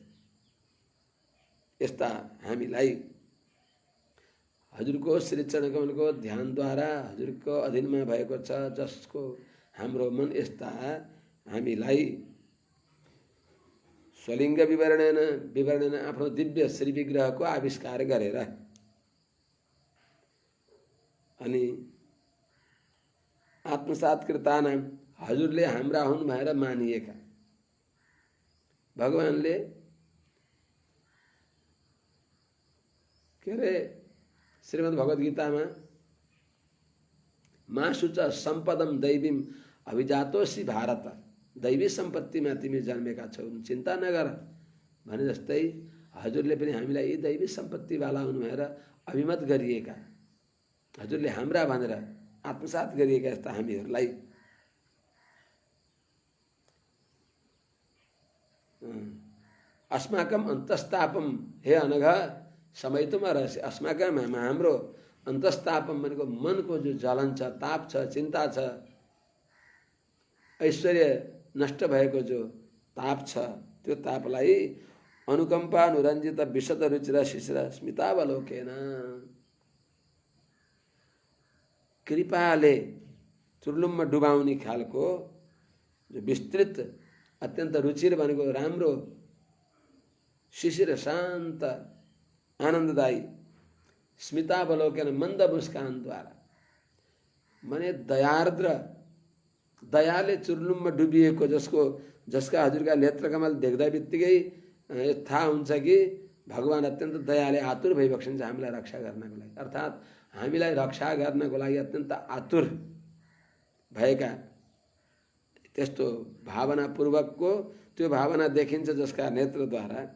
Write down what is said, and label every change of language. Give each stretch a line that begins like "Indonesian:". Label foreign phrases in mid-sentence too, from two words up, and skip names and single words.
Nepali: यस्ता हामीलाई हजुरको श्री चरण कमलको ध्यानद्वारा हजुरको अधीनमा भएको छ जसको हाम्रो मन, यस्ता हामीलाई
Sanskrit: स्वलिङ्ग विवरणेन
Nepali: आफ्नो दिव्य श्री विग्रहको आविष्कार गरेर अनि आत्मसात्कृतानाम, हजुरले हाम्रा हुन् भनेर मानिएका। भगवानले के अरे श्रीमद् भगवत गीतामा
Sanskrit: मासु च सम्पदम दैवीम अभिजातोसी
Nepali: भारत, दैवी सम्पत्तिमा तिमी जन्मेका छौ, चिन्ता नगर भने जस्तै हजुरले पनि हामीलाई यी दैवी सम्पत्तिवाला हुनु भएर अभिमत गरिएका, हजुरले हाम्रा भनेर आत्मसात गरिएका यस्ता हामीहरूलाई
Sanskrit: अस्माकम अन्तस्तापम, हे अनघ समयितुम अर्हसि।
Nepali: अस्माकम हाम्रो अन्तस्तापम भनेको मनको जो जलन छ, ताप छ, चिन्ता छ, ऐश्वर्य नष्ट भएको जो ताप छ, त्यो तापलाई
Sanskrit: अनुकम्पा अनुरञ्जित विशद रुचिर शिशिर स्मितावलोकेन,
Nepali: कृपाले चुर्लुममा डुबाउने खालको जो विस्तृत अत्यन्त रुचिर भनेको राम्रो, शिशिर शान्त आनन्ददायी, स्मितावलोकेन मन्द मुस्कानद्वारा, माने दयार्द्र दयाले चुर्लुममा डुबिएको जसका हजुरका नेत्रकमल देख्दा बित्तिकै थाहा हुन्छ कि भगवान अत्यन्त दयाले आतुर भइबक्सिन्छ हामीलाई रक्षा गर्नको लागि, अर्थात् हामीलाई रक्षा गर्नको लागि अत्यन्त आतुर भएका, त्यस्तो भावनापूर्वकको त्यो भावना देखिन्छ जसका नेत्रद्वारा,